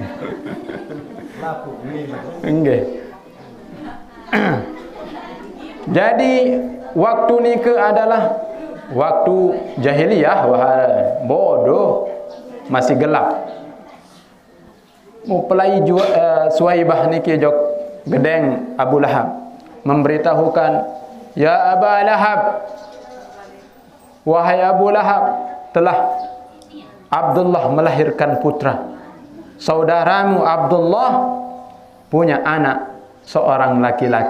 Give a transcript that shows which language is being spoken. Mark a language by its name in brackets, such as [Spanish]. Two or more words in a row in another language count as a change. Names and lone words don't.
[Indonesian] Nggih. Jadi waktu nikah adalah waktu jahiliyah, bodoh, masih gelap. Mempelai Suwaibah [Sasak] niki jok gedeng [Indonesian] Abu Lahab memberitahukan, ya Abu Lahab, wahai Abu Lahab, telah Abdullah melahirkan putra. Saudaramu Abdullah punya anak seorang laki-laki.